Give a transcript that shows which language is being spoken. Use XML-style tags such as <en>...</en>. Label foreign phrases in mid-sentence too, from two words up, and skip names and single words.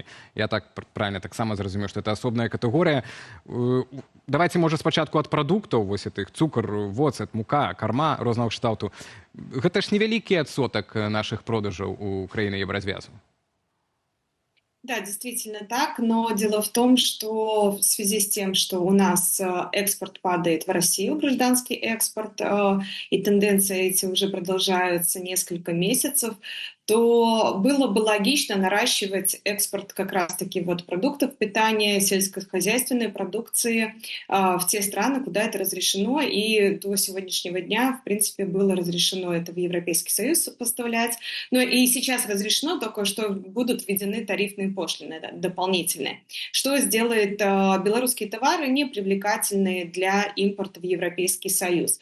<be>Я так правильно таксама зразумею, што это асобная катэгорыя. Давайте, можа, спачатку ад прадуктаў, вось гэтых цукар, воцат, мука, карма рознага кшталту. Гэта ж невялікі адсотак нашых продажаў у краіны еўразвязу.</be> <ru>Да, действительно так, но дело в том, что в связи с тем, что у нас экспорт падает в Россию, гражданский экспорт, и тенденции эти уже продолжаются несколько месяцев, то было бы логично наращивать экспорт как раз-таки вот продуктов питания, сельскохозяйственной продукции в те страны, куда это разрешено, и до сегодняшнего дня, в принципе, было разрешено это в Европейский Союз поставлять, но и сейчас разрешено, только что будут введены тарифные пошлины дополнительные, что сделает белорусские товары непривлекательные для импорта в Европейский Союз.</ru>